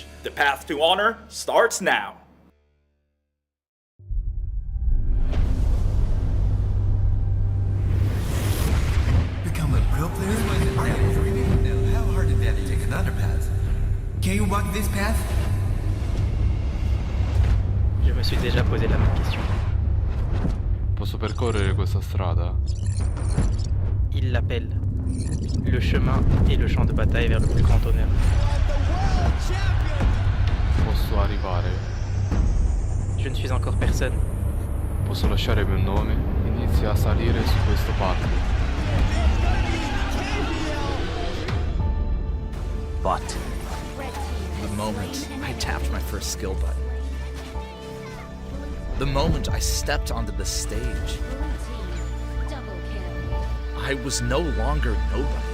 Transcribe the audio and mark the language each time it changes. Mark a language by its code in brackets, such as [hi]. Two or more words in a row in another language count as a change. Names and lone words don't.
[en] The path to honor starts now. Become a pro player? I am dreaming. Now, how hard is that to take another path? Can you walk this path? [fr] Je me suis déjà posé la même question. [it] Posso percorrere questa strada? [fr] Il l'appelle. Le chemin et le champ de bataille vers le plus grand honneur. [it] Posso arrivare? [fr] Je ne suis encore personne. [it] Posso lasciare il mio nome? Inizia a salire su questo palco. [en] But the moment I tapped my first skill button, the moment I stepped onto the stage, I was no longer nobody.